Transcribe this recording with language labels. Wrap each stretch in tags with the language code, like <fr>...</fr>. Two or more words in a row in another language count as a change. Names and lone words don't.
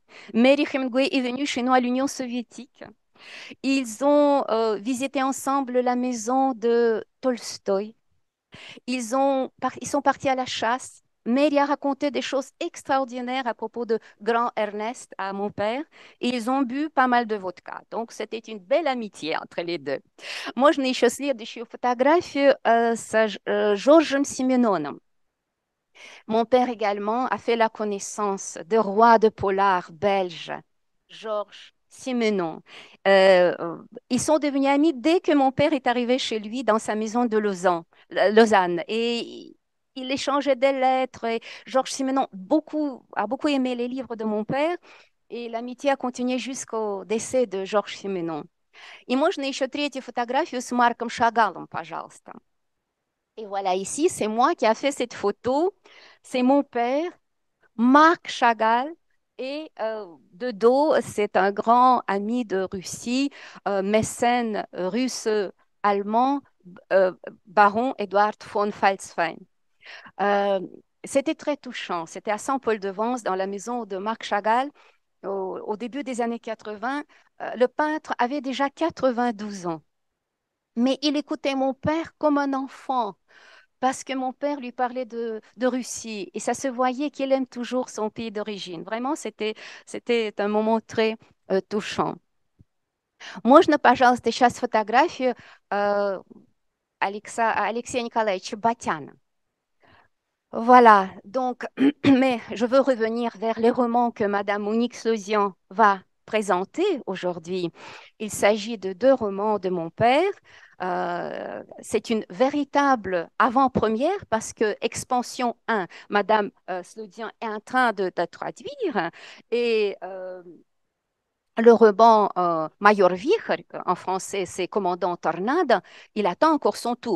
<fr>Mary Hemingway est venue chez nous à l'Union soviétique. Ils ont visité ensemble la maison de Tolstoï. Ils sont partis à la chasse. Mary a raconté des choses extraordinaires à propos de grand Ernest à mon père. Et ils ont bu pas mal de vodka. Donc, c'était une belle amitié entre les deux.</fr> <ru>Можно еще следующую фотографию с Жоржем Сименоном.</ru> <fr>Mon père également a fait la connaissance de roi de polar belge, Georges Simenon. Ils sont devenus amis dès que mon père est arrivé chez lui dans sa maison de Lausanne. Et il échangeait des lettres. Et Georges Simenon a beaucoup aimé les livres de mon père. Et l'amitié a continué jusqu'au décès de Georges Simenon.</fr> <ru>И можно еще третью фотографию с Марком Шагалом, пожалуйста.</ru> <fr>Et voilà, ici, c'est moi qui a fait cette photo. C'est mon père, Marc Chagall. Et de dos, c'est un grand ami de Russie, mécène russe-allemand, baron Edward von Falzfein. C'était très touchant. C'était à Saint-Paul-de-Vence, dans la maison de Marc Chagall. Au début des années 80, le peintre avait déjà 92 ans. Mais il écoutait mon père comme un enfant, parce que mon père lui parlait de Russie et ça se voyait qu'il aime toujours son pays d'origine. Vraiment, c'était un moment très touchant.</fr> <ru>Можно, пожалуйста, сейчас фотографию Алексея Николаевича Батяна.</ru> <fr>Voilà, donc, mais je veux revenir vers les romans que Madame Monique Slosian va présenter aujourd'hui. Il s'agit de 2 romans de mon père. C'est une véritable avant-première parce que Expansion 1, Madame Slodian est en train de traduire et le roman Major Vicher, en français c'est Commandant Tornade, il attend encore son tour.</fr>